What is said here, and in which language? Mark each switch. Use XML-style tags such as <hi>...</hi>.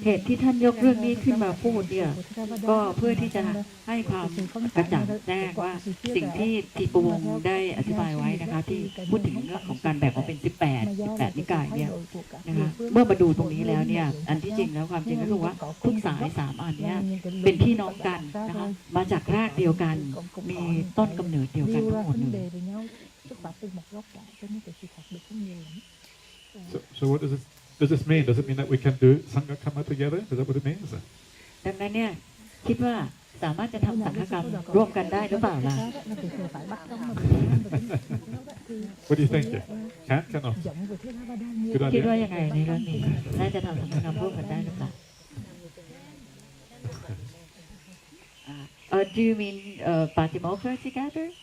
<th>เหตุที่ท่านยกเรื่องนี้ขึ้นมาพูดเนี่ยก็เพื่อที่จะให้ความกระจ่างแจ้งว่าสิ่งที่ทีปวงได้อธิบายไว้นะคะที่พูดถึงเรื่องของการแบ่งออกเป็น18นิกายเนี่ยนะคะเมื่อมาดูตรงนี้แล้วเนี่ยอันที่จริงแล้วความจริงก็คือว่าทุกสาย3อันเนี้ยเป็นพี่น้องกันนะคะมาจากรากเดียวกันมีต้นกำเนิดเดียวกันทั้งหมดเลย</th> <vi>xuất phát từ một gốc rễ cho nên cái sự khác biệt không nhiều lắm.</vi> <en>So what does this mean? Does it mean that we can do Sanghakamma together? Is that what it means?</en> <th>ดังนั้นเนี่ยคิดว่าสามารถจะทำสังฆกรรมร่วมกันได้หรือเปล่าล่ะ</th> <en>What do you think? Cannot?</en> <th>คิดว่ายังไงในเรื่องนี้น่าจะทำสังฆกรรมร่วมกันได้หรือเปล่า</th> <en>Do you mean Patimokkha together?</en>